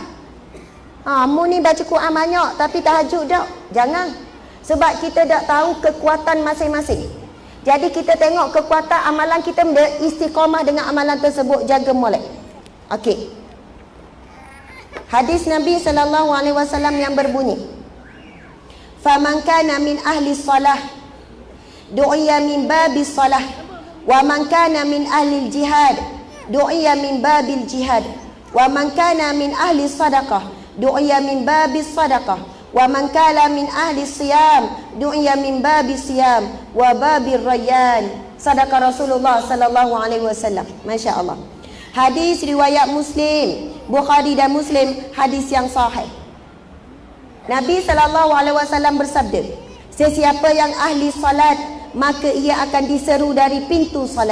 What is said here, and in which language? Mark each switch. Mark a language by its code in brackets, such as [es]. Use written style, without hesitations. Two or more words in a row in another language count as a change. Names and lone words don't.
[ms] Mu ni baca Quran banyak, tapi tahajud tak? Jangan. Sebab kita tak tahu kekuatan masing-masing. Jadi kita tengok kekuatan amalan kita, istiqamah dengan amalan tersebut, jaga molek. Okey. Hadis Nabi SAW yang berbunyi, [ar] "فمن كان من أهل الصلاة دعي من باب الصلاة ومن كان من أهل الجهاد دعي من باب الجهاد ومن كان من أهل الصدقة دعي من باب الصدقة ومن كان من أهل الصيام دعي من باب الصيام وباب الريان." صدق رسول الله SAW. ما شاء الله. [ms] Hadis riwayat Muslim, Bukhari dan Muslim, hadis yang sahih. Nabi SAW bersabda, sesiapa yang ahli salat, maka ia akan diseru dari pintu salat.